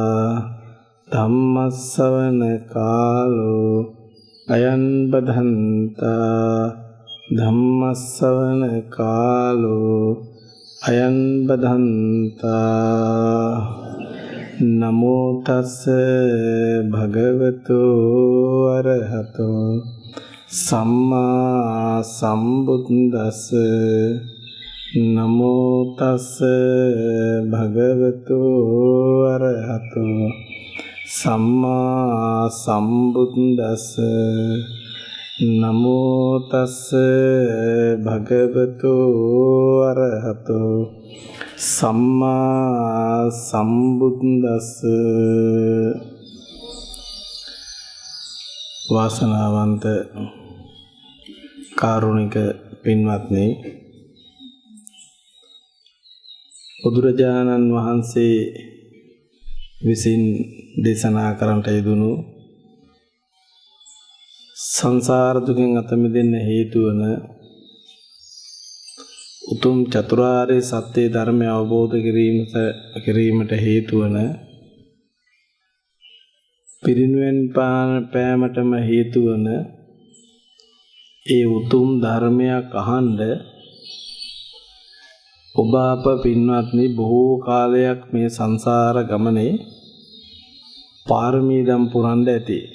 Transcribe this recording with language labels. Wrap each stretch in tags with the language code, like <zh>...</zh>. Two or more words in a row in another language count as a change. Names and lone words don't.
<pi>धम्मश्रवण कालो अयं बधन्ता धम्मश्रवण कालो अयं बधन्ता नमो तस्स भगवतो अरहतो सम्मा सम्बुद्दस्स नमो तस्स भगवतो अरहतो सम्मा सम्बुद्दस्स नमो तस्स भगवतो अरहतो सम्मा सम्बुद्दस्स</pi> <si>වාසනාවන්ත කාරුණික පින්වත්නි බුදුරජාණන් වහන්සේ විසින් දේශනා කරන්නට යෙදුණු සංසාර දුකින් අත මිදෙන්න හේතු වන උතුම් චතුරාර්ය සත්‍ය ධර්මය අවබෝධ කිරීමට හේතු වන පිරිනිවන් පෑමටම හේතු වන ඒ උතුම් ධර්මයක් අහන්න ඔබ අප පින්වත්නි බොහෝ කාලයක් මේ සංසාර ගමනේ පාරමී දම් පුරන්න ඇති.</si>